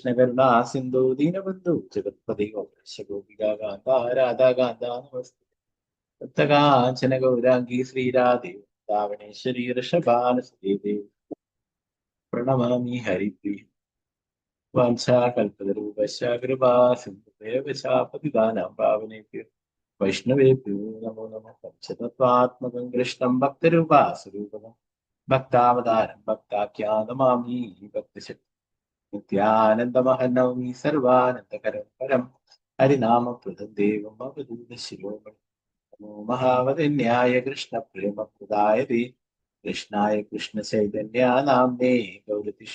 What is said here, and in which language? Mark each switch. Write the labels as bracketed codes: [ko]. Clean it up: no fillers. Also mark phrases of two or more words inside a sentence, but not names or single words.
[sa] കരുണാ സിന്ധു ദീനബന്ധു ജഗത്പതി ഗോപികാന്ത രാധാകാന്ത നമസ്തേ തപ്തകാഞ്ചന ഗൗരാംഗീ ശ്രീരാധേ വൃന്ദാവനേശ്വരി ഋഷഭാനുസുതേ പ്രണമാമി ഹരിപ്രിയ വാഞ്ചാകൽപതരൂപശ്ച കൃപാ സിന്ധുദേവ പതിതാനാം പാവനേഭ്യോ വൈഷ്ണവേഭ്യോ നമോ നമഃ. പഞ്ചതത്വാത്മകം കൃഷ്ണം ഭക്തരൂപാസ്വരൂപകം ഭക്താവതാരം ഭക്താഖ്യാനമാമി ഭക്തശക്തി നിത്യാനന്ദമഹനൗമി സർവാനന്ദകരം പരം ഹരിനാമപ്രദം ദേവം അവധൂത ശിരോമണി നമോ മഹാവദന്യായ കൃഷ്ണപ്രേമപ്രദായതേ കൃഷ്ണായ കൃഷ്ണചൈതന്യ നാംനേ ഗൗരതിഷേ